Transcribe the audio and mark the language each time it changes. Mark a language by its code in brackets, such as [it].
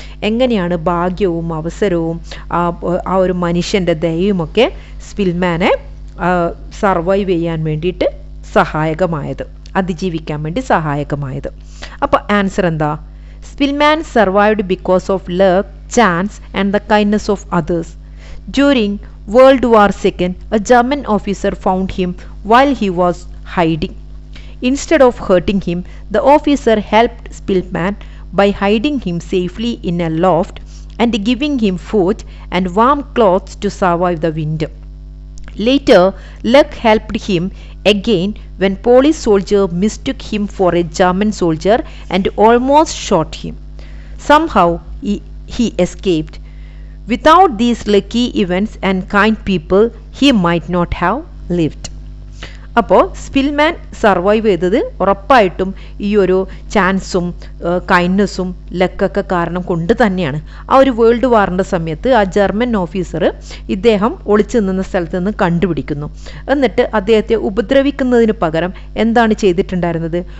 [ml] എങ്ങനെയാണ് ഭാഗ്യവും അവസരവും ആ ഒരു മനുഷ്യൻ്റെ ദയയുമൊക്കെ സ്പിൽമാനെ സർവൈവ് ചെയ്യാൻ വേണ്ടിയിട്ട് സഹായകമായത്, അതിജീവിക്കാൻ വേണ്ടി സഹായകമായത്? അപ്പോൾ ആൻസർ എന്താ? [en] Spillman survived because of luck, chance and the kindness of others. During World War II, a German officer found him while he was hiding. Instead of hurting him, the officer helped Spillman by hiding him safely in a loft and giving him food and warm clothes to survive the winter. Later, luck helped him again when police soldier mistook him for a German soldier and almost shot him. Somehow, he escaped. Without these lucky events and kind people, he might not have lived. [ml] അപ്പോൾ Spillman survive ചെയ്തത് ഉറപ്പായിട്ടും ഈ ഒരു ചാൻസും കൈൻഡ്നസ്സും ലക്കൊക്കെ കാരണം കൊണ്ട് തന്നെയാണ്. ആ ഒരു വേൾഡ് വാറിൻ്റെ സമയത്ത് ആ ജർമ്മൻ ഓഫീസർ ഇദ്ദേഹം ഒളിച്ചു നിന്ന സ്ഥലത്ത് നിന്ന് കണ്ടുപിടിക്കുന്നു. എന്നിട്ട് അദ്ദേഹത്തെ ഉപദ്രവിക്കുന്നതിന് പകരം എന്താണ് ചെയ്തിട്ടുണ്ടായിരുന്നത്?